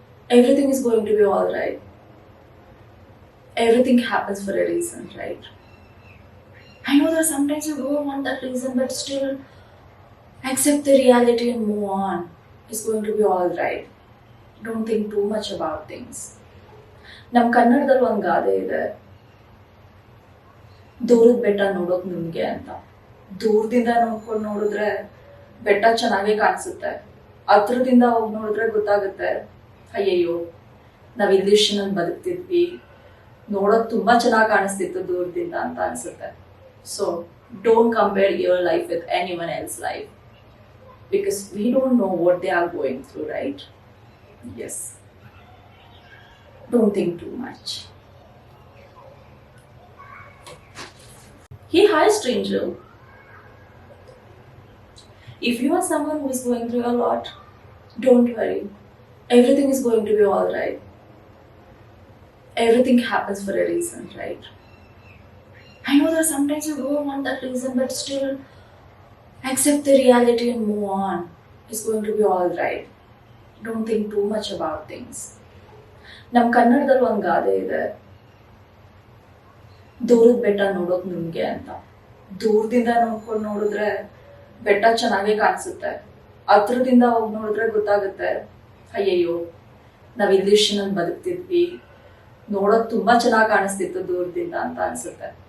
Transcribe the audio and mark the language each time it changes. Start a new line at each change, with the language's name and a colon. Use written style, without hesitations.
English: Everything is going to be alright. Everything happens for a reason, right? I know that sometimes you don't want that reason, but still accept the reality and move on. It's going to be alright. Don't think too much about things.
Kannada: ನಮ್ಮ ಕನ್ನಡದಲ್ಲಿ ಒಂದು ಗಾದೆ ಇದೆ, ದೂರದ ಬೆಟ್ಟ ನೋಡೋದು ನಿಮ್ಗೆ ಅಂತ. ದೂರದಿಂದ ನೋಡ್ಕೊಂಡು ನೋಡಿದ್ರೆ ಬೆಟ್ಟ ಚೆನ್ನಾಗೇ ಕಾಣಿಸುತ್ತೆ. ಹತ್ರದಿಂದ ಹೋಗಿ ನೋಡಿದ್ರೆ ಗೊತ್ತಾಗುತ್ತೆ, ಅಯ್ಯಯ್ಯೋ ನಾವ್ ಇಲ್ಲಿಷ್ಟು ಬದುಕ್ತಿದ್ವಿ, ನೋಡೋದು ತುಂಬಾ ಚೆನ್ನಾಗಿ ಕಾಣಿಸ್ತಿತ್ತು ದೂರದಿಂದ ಅಂತ ಅನ್ಸುತ್ತೆ.
English: So don't compare your life with anyone else life, because we don't know what they are going through, right? Yes, don't think too much. Hey, hi, stranger. If you are someone who is going through a lot, don't worry. Everything is going to be alright. Everything happens for a reason, right? I know that sometimes you don't want that reason, but still accept the reality and move on. It's going to be alright. Don't think too much about things.
Kannada: ನಮ್ಮ ಕನ್ನಡದಲ್ಲಿ ಒಂದು ಗಾದೆ ಇದೆ, ದೂರದ ಬೆಟ್ಟ ನೋಡೋದು ನಿಮ್ಗೆ ಅಂತ. ದೂರದಿಂದ ನೋಡ್ಕೊಂಡು ನೋಡಿದ್ರೆ ಬೆಟ್ಟ ಚೆನ್ನಾಗೇ ಕಾಣಿಸುತ್ತೆ. ಹತ್ರದಿಂದ ಹೋಗಿ ನೋಡಿದ್ರೆ ಗೊತ್ತಾಗುತ್ತೆ, ಅಯ್ಯಯ್ಯೋ ನಾವ್ ಇಲ್ಲಿಷ್ಟು ಬದುಕ್ತಿದ್ವಿ, ನೋಡೋದು ತುಂಬಾ ಚೆನ್ನಾಗಿ ಕಾಣಿಸ್ತಿತ್ತು ದೂರದಿಂದ ಅಂತ ಅನ್ಸುತ್ತೆ.